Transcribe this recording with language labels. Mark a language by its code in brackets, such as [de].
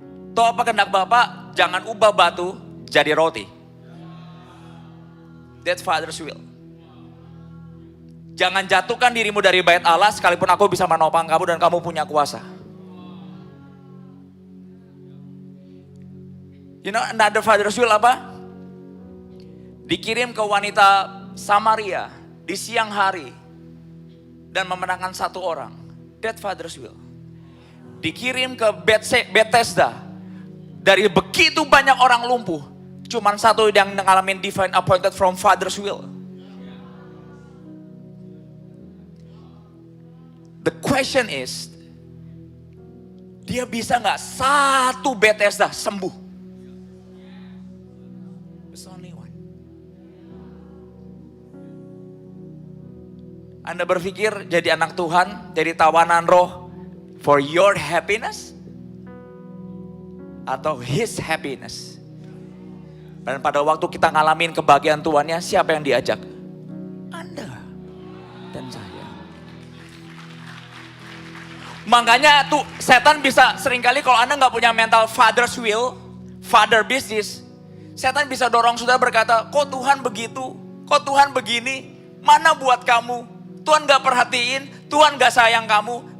[id] Tahu apa kehendak Bapa? Jangan ubah batu jadi roti. [en] That's Father's will. [id] Jangan jatuhkan dirimu dari bait Allah, sekalipun aku bisa menopang kamu dan kamu punya kuasa. [en] You know another Father's will apa? [id] Dikirim ke wanita Samaria di siang hari dan memenangkan satu orang. [en] That Father's will. [id] Dikirim ke Bethesda. Dari begitu banyak orang lumpuh, cuman satu yang ngalamin [en] divine appointed from Father's will. The question is, [id] dia bisa nggak satu Bethesda sembuh? [en] There's only one. [id] Anda berpikir jadi anak Tuhan, jadi tawanan roh [en] for your happiness? [id] Atau [en] his happiness? [id] Dan pada waktu kita ngalamin kebahagiaan Tuhannya, siapa yang diajak? Anda dan saya. Makanya tuh setan bisa seringkali kalau Anda nggak punya mental [en] father's will, father business, [id] setan bisa dorong saudara berkata, kok Tuhan begitu, kok Tuhan begini, mana buat kamu, Tuhan gak perhatiin, Tuhan gak sayang kamu.